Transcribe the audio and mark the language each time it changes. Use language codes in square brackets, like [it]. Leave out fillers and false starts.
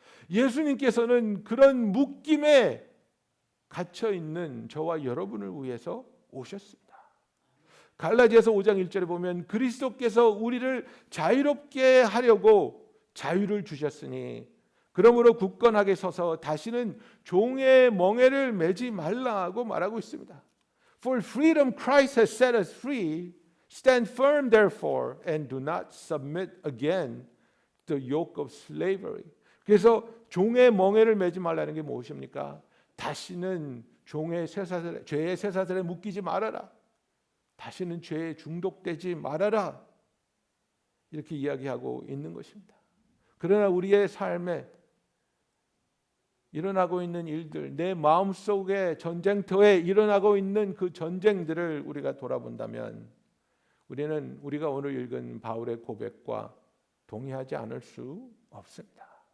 [ko] 예수님께서는 그런 묶임에 갇혀 있는 저와 여러분을 위해서 오셨습니다. 갈라디아서 5장 1절에 보면 그리스도께서 우리를 자유롭게 하려고 자유를 주셨으니 그러므로 굳건하게 서서 다시는 종의 멍에를 매지 말라고 말하고 있습니다. [en] For freedom Christ has set us free. Stand firm therefore and do not submit again to the yoke of slavery. [ko] 그래서 종의 멍에를 매지 말라는 게 무엇입니까? 다시는 죄의 쇠사슬에 묶이지 말아라. 다시는 죄에 중독되지 말아라. 이렇게 이야기하고 있는 것입니다. 그러나 우리의 삶에 일어나고 있는 일들, 내 마음속의 전쟁터에 일어나고 있는 그 전쟁들을 우리가 돌아본다면 우리는 우리가 오늘 읽은 바울의 고백과 동의하지 않을 수 없습니다.